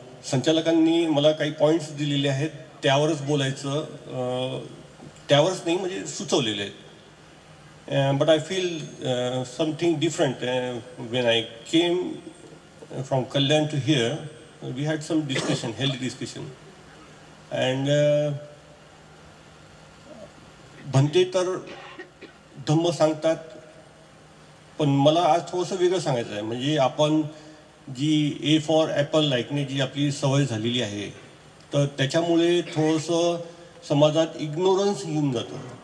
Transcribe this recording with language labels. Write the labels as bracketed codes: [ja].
[mr] संचालकांनी मला काही पॉईंट्स दिलेले आहेत त्यावरच बोलायचं, त्यावरच नाही म्हणजे सुचवलेले आहेत. [en] But I feel something different. When I came from Kalyan to here, we had some discussion, healthy discussion. [mr] And Bhante तर धम्म सांगतात, पण मला आज थोडंसं वेगळं सांगायचं आहे. म्हणजे आपण जी [en] A for apple [mr] ऐकणे जी आपली सवय झालेली आहे तर त्याच्यामुळे थोडंसं समाजात इग्नोरन्स येऊन जातं.